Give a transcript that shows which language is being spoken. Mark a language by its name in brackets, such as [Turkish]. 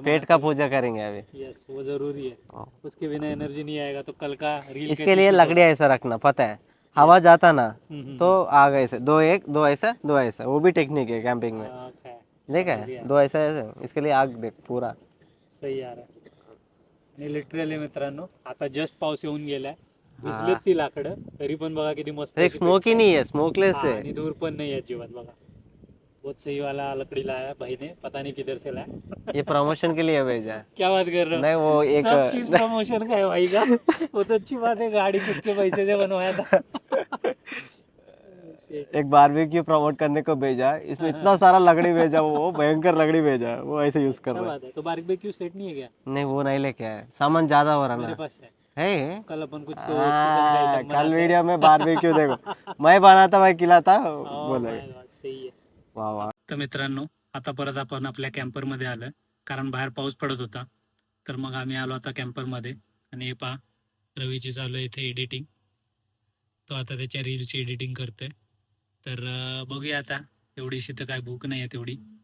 [Hindi] पेट का पूजा करेंगे अभी. यस वो जरूरी है. हाँ. उसके बिना एनर्जी नहीं आएगा तो कल का रील इसके लिए लकड़ी ऐसा रखना, पता है हवा जाता ना तो आग ऐसे 2 ऐसा 2 ऐसा, वो भी टेक्निक है कैंपिंग में. देखा है 2 ऐसा ऐसा, इसके लिए आग देख पूरा. सही आ रहा आहे. [Marathi] आणि लिटरली मित्रांनो आता जस्ट पाऊस येऊन गेलाय, भिजलेत ती लाकडं तरी पण बघा किती मस्त. [Hindi] एक स्मोक ही नहीं है, स्मोकलेस हाँ, है. [Marathi] आणि धूर पण नाही आहे अजिबात. [Hindi] बघा बहुत सही वाला लकड़ी लाया भाई ने, पता नहीं किधर से लाया. ये प्रमोशन के लिए भेजा है. क्या बात कर रहे हो? नहीं वो एक सब चीज प्रमोशन का है भाई का. वो तो अच्छी बात है, गाड़ी खुद के पैसे से बनवाया था. एक बारबेक्यू प्रमोट करने को भेजा, इसमें इतना सारा लकड़ी भेजा, वो भयंकर लकड़ी भेजा, वो ऐसे यूज कर क्या रहा है. बात है. तो बारबेक्यू सेट नहीं है क्या? नहीं वो नहीं लेके आया, सामान ज्यादा हो रहा मेरे ना. पास है. है कल अपन कुछ कल वीडियो में बारबेक्यू देखो, मैं बनाता मैं खिलाता बोले. सही है. वाह वाह. [Marathi] तर मित्रांनो आता परत आपण आपल्या कॅम्परमध्ये आलं, कारण बाहेर पाऊस पडत होता. तर मग आम्ही आलो आता कॅम्परमध्ये. आणि हे पहा रवीची चालू आहे इथे एडिटिंग. तो आता त्याच्या रीलची एडिटिंग करतोय. तर बघूया आता, एवढीशी तर काय भूक नाही आहे तेवढी.